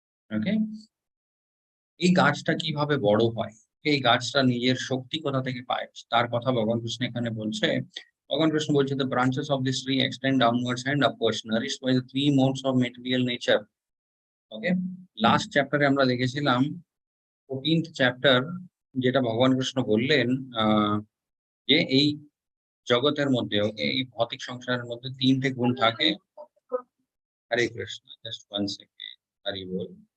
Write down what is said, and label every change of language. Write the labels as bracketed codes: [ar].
[bn] ওকে, এই গাছটা কিভাবে বড় হয়, এই গাছটা নিজের শক্তি কোথা থেকে পায়, তার কথা ভগবান কৃষ্ণ এখানে বলছে। ভগবান কৃষ্ণ বলছে [en] the branches of this tree extend downwards and upwards nourished by the three modes of material nature. [bn] Okay, last চ্যাপ্টারে আমরা দেখেছিলাম 14th চ্যাপ্টার, যেটা ভগবান কৃষ্ণ বললেন যে এই জগতের মধ্যে, ওকে, এই ভৌতিক সংসারের মধ্যে তিনটে গুণ থাকে। হরে Krishna, just one second, Hari বল।